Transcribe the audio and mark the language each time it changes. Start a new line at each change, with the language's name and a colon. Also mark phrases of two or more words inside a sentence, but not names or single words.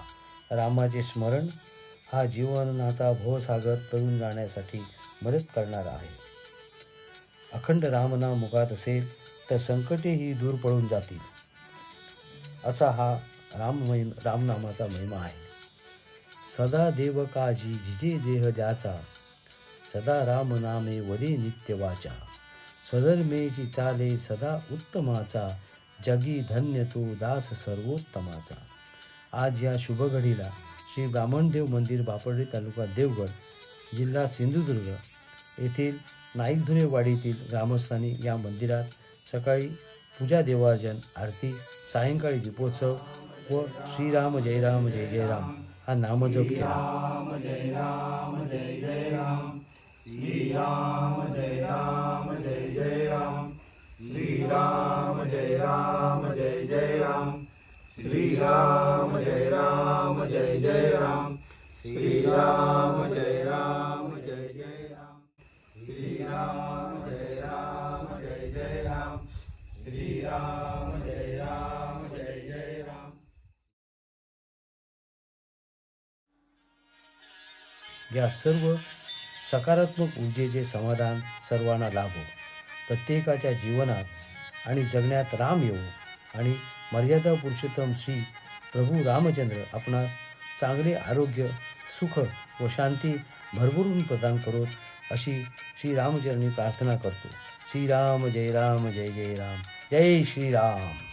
Marathi: रामाचे स्मरण हा जीवनाचा भवसागर तरुण जाण्यासाठी मदत करणारा आहे. अखंड रामनाम मुखात असेल तर संकटेही दूर पळून जातील, असा हा रामनामाचा महिमा आहे. सदा देव काजी जिजे देह ज्याचा, सदा राम नामे वदे नित्य वाचा. स्वधर्मेची चाले सदा उत्तमाचा, जगी धन्य तो दास सर्वोत्तमाचा. आज या शुभ घडीला श्री ब्राह्मणदेव मंदिर, बापर्डी, तालुका देवगड, जिल्हा सिंधुदुर्ग येथील नाईकधुरेवाडीतील ग्रामस्थांनी या मंदिरात सकाळी पूजा, देवार्चन, आरती, सायंकाळी दीपोत्सव व श्रीराम जय राम जय जय राम हा नामजप केला. राम जय राम जय जय राम, श्रीराम जय राम जय जय राम, श्रीराम जय राम जय जय राम, श्रीराम जय राम जय जय राम, श्रीराम जय राम जय जय राम, श्रीराम जय राम जय जय राम, श्रीराम जय राम जय जय राम. या सर्व सकारात्मक ऊर्जेचे समाधान सर्वांना लाभो, प्रत्येकाच्या जीवनात आणि जगण्यात राम येवो आणि मर्यादा पुरुषोत्तम श्री प्रभू रामचंद्र आपणास चांगले आरोग्य, सुख व शांती भरभरून प्रदान करोत, अशी श्रीरामचरणी प्रार्थना करतो. श्रीराम जय राम जय जय राम, जय श्रीराम.